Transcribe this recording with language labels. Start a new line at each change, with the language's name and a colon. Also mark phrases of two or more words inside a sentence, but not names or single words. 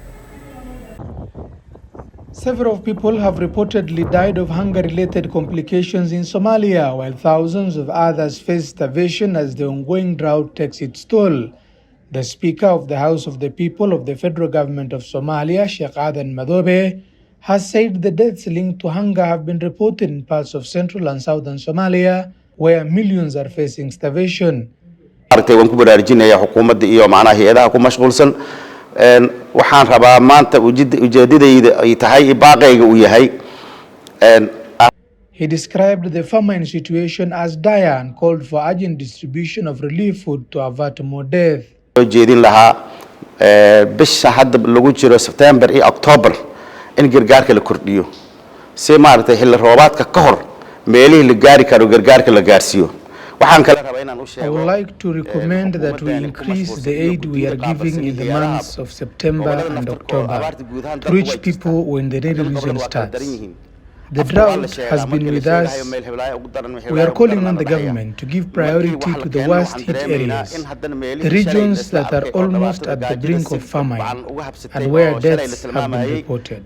English: Several people have reportedly died of hunger-related complications in Somalia, while thousands of others face starvation as the ongoing drought takes its toll. The Speaker of the House of the People of the Federal Government of Somalia, Sheikh Adan Madube, has said the deaths linked to hunger have been reported in parts of central and southern Somalia, where millions are facing starvation.
Somali: waxaan rabaa maanta ujeedadayda ay tahay baaqayga uu yahay.
English: He described the famine situation as dire and called for urgent distribution of relief food to avert more death.
Somali: Jeedin lahaa bisha hadda lagu jiro September iyo October in gargaarka la kordhiyo si maartay xilli roobaadka ka hor meelihii la gaari karo gargaarka la gaarsiyo.
English: I would like to recommend that we increase the aid we are giving in the months of September and October to reach people when the rainy season starts. The drought has been with us. We are calling on the government to give priority to the worst hit areas, the regions that are almost at the brink of famine and where deaths have been reported.